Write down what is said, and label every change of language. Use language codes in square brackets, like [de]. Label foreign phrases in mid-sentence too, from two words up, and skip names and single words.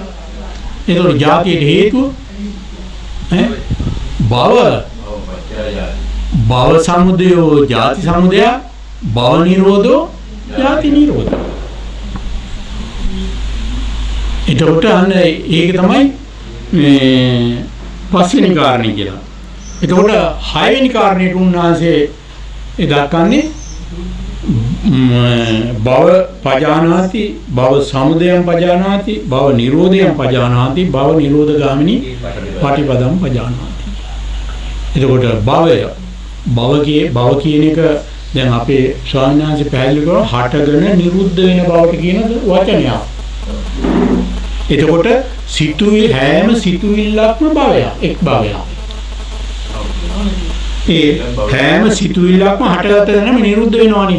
[si] එතකොට ජාතියට හේතුව [pi] භව සමුදයෝ ජාති සමුදය භව නිරෝධෝ ජාති නිරෝධ. [si] එතකොට අන්න ඒක තමයි පස්වෙනි කාරණේ කියලා. එතකොට හයවෙනි කාරණේට උන්වහන්සේ දක්වන්නේ [pi] භව පජානාති භව සමුදයං පජානාති භව නිරෝධයං පජානාති භව නිරෝධගාමිනී පටිපදං පජානාති. [si] එතකොට භව කියන එක දැන් අපේ ස්වාමීන් වහන්සේ පැහැදිලි කරනවා හටගෙන නිරුද්ධ වෙන බවට කියන වචනයක්. එතකොට හැම සිතුවිල්ලක්ම භවයක් එක් භවයක්. ඒ හැම සිතුවිල්ලක්ම හටගත වෙනම නිරුද්ධ වෙනවනේ.